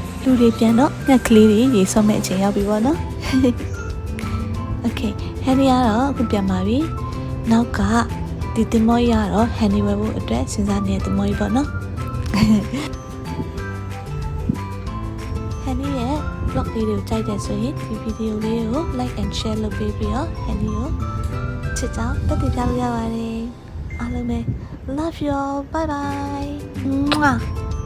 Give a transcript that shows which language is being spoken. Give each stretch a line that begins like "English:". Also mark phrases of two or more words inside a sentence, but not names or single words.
Burmese: လူတွေပြန်တော့ငှက်ကလေးတွေရေဆော့မဲ့အချိန်ရောက်ပြီပေါ့နော် Okay ဟန်နီကတော့အခုပြန်ပါပြီနောက်ကဒီတင်မောကြီးကတော့ဟန်နီဝယ်ဖို့အတွက်စဉ်းစားနေတဲ့တင်မောကြီးပေါ့နော် ဟန်နီရဲ့ blog လေးတွေကိုကြိုက်တယ်ဆိုရင်ဒီဗီဒီယိုလေးကို
English: like and share
Burmese: လုပ်ပေးပြီးတော့ဟန်နီကိုချစ်ကြောင်းတက်တည်ပြလို့ရပါတယ်အားလုံးပဲ
English: love you all bye bye